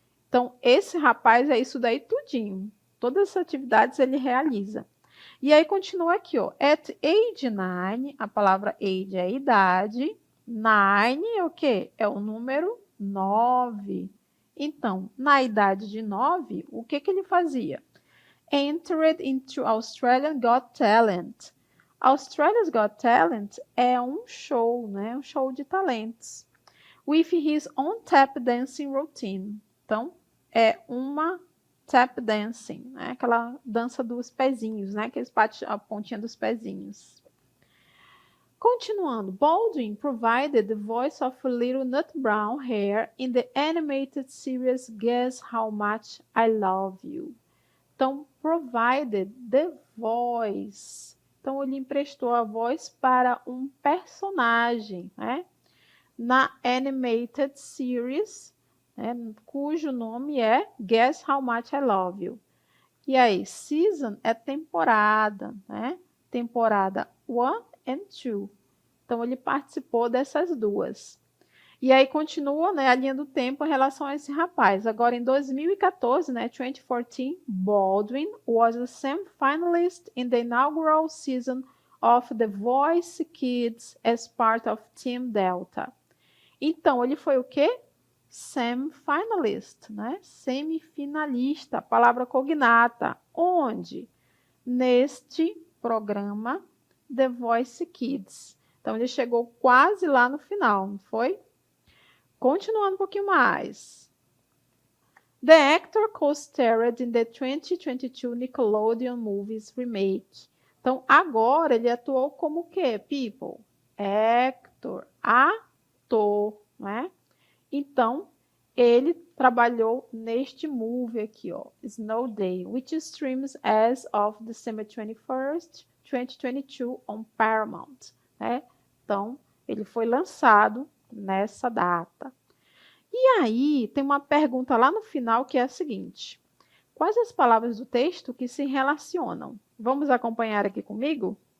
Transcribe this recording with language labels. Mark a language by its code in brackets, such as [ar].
[pt] Então, esse rapaz é isso daí tudinho. Todas essas atividades ele realiza. E aí continua aqui, ó. [en] At age 9, [pt] a palavra age é idade. 9 é o quê? É o número 9. Então, na idade de 9, o que ele fazia? [en] Entered into Australian Got Talent. [pt] Australia's Got Talent é um show, né? Um show de talentos. [en] With his own tap dancing routine. Então, [pt] é uma tap dancing, né? Aquela dança dos pezinhos, né? Aqueles a pontinha dos pezinhos. [en] Continuando, Baldwin provided the voice of little nut brown hair in the animated series Guess How Much I Love You. [pt] Então, [en] provided the voice. [pt] Então, ele emprestou a voz para um personagem, né? Na animated series, né? Cujo nome é Guess How Much I Love You. E aí, season é temporada, né? Temporada 1 and 2. Então, ele participou dessas duas. E aí continua, né, a linha do tempo em relação a esse rapaz. Agora, em 2014, né, 2014, [en] Baldwin was a semi-finalist in the inaugural season of The Voice Kids as part of Team Delta. [pt] Então, ele foi o quê? Semi-finalist, né? Semifinalista, palavra cognata. Onde? Neste programa The Voice Kids. Então, ele chegou quase lá no final, não foi? Continuando um pouquinho mais. [en] The actor co-starred in the 2022 Nickelodeon Movies Remake. [pt] Então, agora ele atuou como o quê, people? Actor, ator, né? Então, ele trabalhou neste movie aqui, ó, [en] Snow Day, which streams as of December 21st, 2022 on Paramount, né? [pt] Então, ele foi lançado nessa data. E aí, tem uma pergunta lá no final que é a seguinte: quais as palavras do texto que se relacionam? Vamos acompanhar aqui comigo?